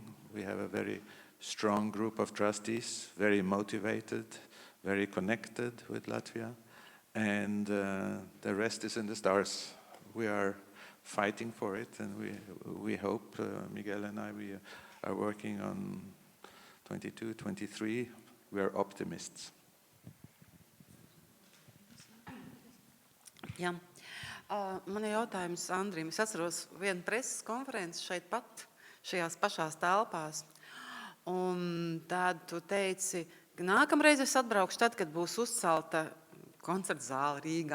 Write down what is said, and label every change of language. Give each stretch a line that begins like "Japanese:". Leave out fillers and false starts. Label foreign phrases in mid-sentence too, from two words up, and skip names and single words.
English: We have a very strong group of trustees, very motivated, very connected with Latvia. And the rest is in the stars. We are fighting for it, and we hope, Miguel and I, we are working on 22, 23. We are optimists.
Latvian: Jā. Man ir jautājums Andrim. Es atceros vienu preses konferenci šeit pat, šajās pašās telpās. Un tad tu teici, ka nākamreiz es atbraukšu tad, kad būs uzcelta koncerta zāle Rīgā.